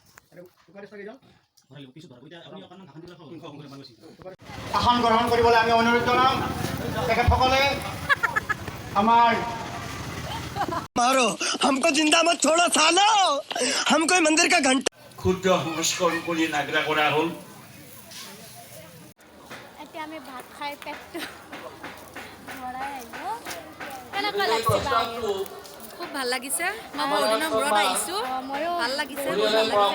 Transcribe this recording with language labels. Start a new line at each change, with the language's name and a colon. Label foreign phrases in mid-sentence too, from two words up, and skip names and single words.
Assamese: আসন গ্ৰহণ কৰিবলৈ আমি অনুৰোধ জনাম। তেখেতসকলে আমাৰ
Hindi: मारो हमको जिंदा मत छोड़ो सालो, हम कोई मंदिर का घंटा।
Assamese: ক্ষুদ্ৰ সংস্কৰণ কৰি নাগৰা কৰা হ'ল। এতিয়া আমি ভাত খাই পেটটো ভৰাই আহিলোঁ। কেনেকুৱা লাগিছে? খুব ভাল লাগিছে। মই বহুত দিনৰ মূৰত আহিছোঁ, ময়ো ভাল লাগিছে, বহুত ভাল লাগিছে।